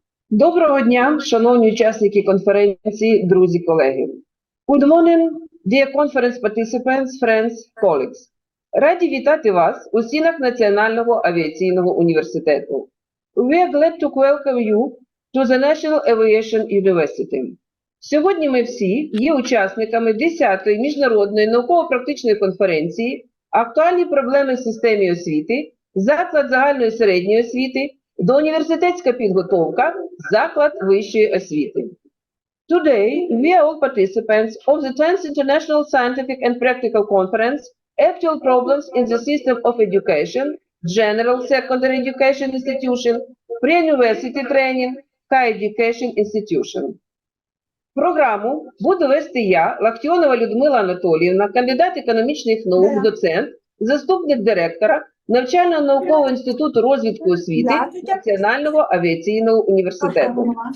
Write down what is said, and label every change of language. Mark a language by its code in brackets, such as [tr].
[uk] Доброго дня, шановні учасники конференції, друзі, колеги. [en] Good morning, dear conference participants, friends, colleagues. [uk] Раді вітати вас у стінах Національного авіаційного університету. [en] We are glad to welcome you to the National Aviation University. [uk] Сьогодні ми всі є учасниками 10-ї Міжнародної науково-практичної конференції «Актуальні проблеми в системі освіти», «Заклад загальної середньої освіти», «Доуніверситетська підготовка», «Заклад вищої освіти». [en] Today, we are all participants of the 10th International Scientific and Practical Conference, Actual Problems in the System of Education, General Secondary Education Institution, Pre-University Training, Higher Education Institution. [uk] Програму буду вести я, Лахтіонова Людмила Анатоліївна, кандидат економічних наук, доцент, заступник директора Навчально-наукового інституту розвитку освіти Національного авіаційного університету.